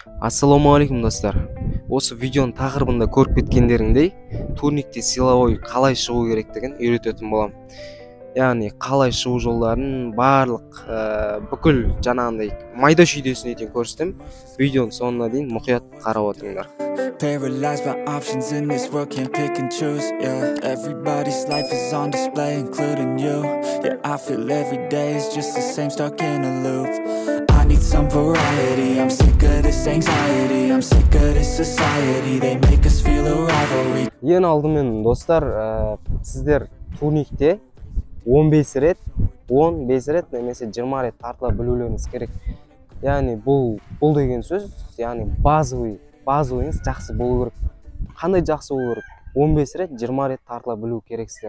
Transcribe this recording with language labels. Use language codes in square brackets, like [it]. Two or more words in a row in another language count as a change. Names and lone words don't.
[kk] Ассаламуалейкум достар. Осы видеоның тақырыбында көріп кеткендеріңдей, турникте силовой қалай шығу керектігін үйрететін болам. Яғни қалай шығу жолдарын барлық бүкіл жаңағындай майда шүйдесін етін көрсетем. Видеоның соңына дейін мұқият қарап отырыңдар. [en] Paralyzed by options in this world, can't pick and choose, yeah. Everybody's life is on display, including you. Yeah, I feel every day is just the same, stuck in a loop. I need some variety, I'm sick of this anxiety, I'm sick of this society, they make us feel a rivalry. [kk] Ең алдымен достар, сіздер турникте 15 рет немесе 20 рет тартыла білулеріңіз керек. Яғни бұл деген сөз, яғни базовыйыңыз жақсы болу керек. Қандай жақсы болу керек? 15 рет, 20 рет тартыла білу керексіздер.